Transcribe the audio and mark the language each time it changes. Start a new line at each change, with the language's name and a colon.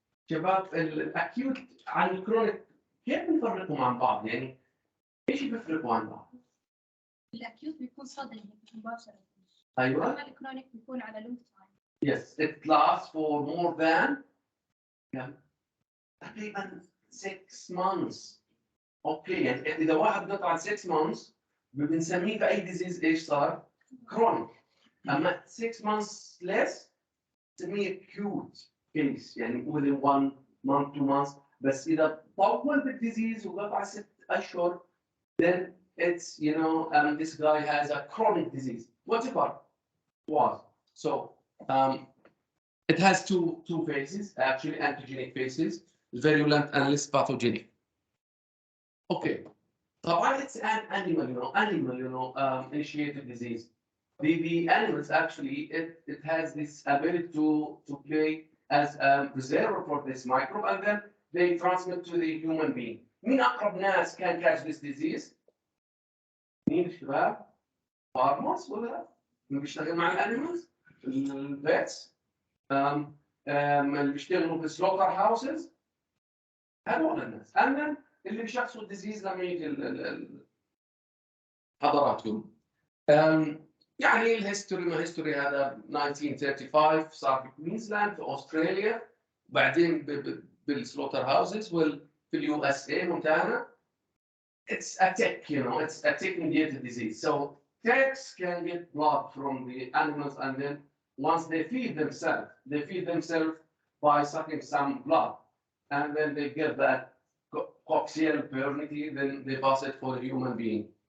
Arabic: شباب الاكيوت عن الكرونيك كيف بنفرقهم عن بعض؟ يعني ايش بيفرقوا عن بعض؟ الاكيوت بيكون صدمه مباشره. ايوه. اما الكرونيك بيكون على لونج تايم.
English: Yes, it lasts for more than تقريبا 6 months.
Arabic: اوكي يعني اذا واحد قطع 6 months بنسميه في اي ديزيز ايش صار؟ كرونيك. اما 6 months less نسميه
English: acute case
Arabic: يعني within 1 month 2 months. بس اذا طول بالديزيز وقطع 6 اشهر
English: then it's this guy has a chronic disease whatever was. So it has two phases, actually antigenic phases, virulent and less pathogenic. Okay. طبعا it's an animal initiated disease. The animals actually it has this ability to play as a reservoir for this microbe, and then they transmit to the human being.
Arabic: مين أقرب ناس
English: can catch this disease؟
Arabic: مين الشباب؟ farmers ولا لا؟ اللي بيشتغل مع الانيمالز؟ البيتس؟ اللي بيشتغلوا في slaughter houses؟ هذول الناس. and then اللي بيشخصوا الديزيز لما يجي حضراتكم. يعني الهيستوري هذا 1935 صار في كوينزلاند في استراليا، بعدين بالسلوتر هاوسز في اليو اس اي مونتانا.
English: It's a tick, it's a tick-mediated disease. So ticks can get blood from the animals, and then once they feed themselves by sucking some blood, and then they get that coxial purity, then they pass it for a human being.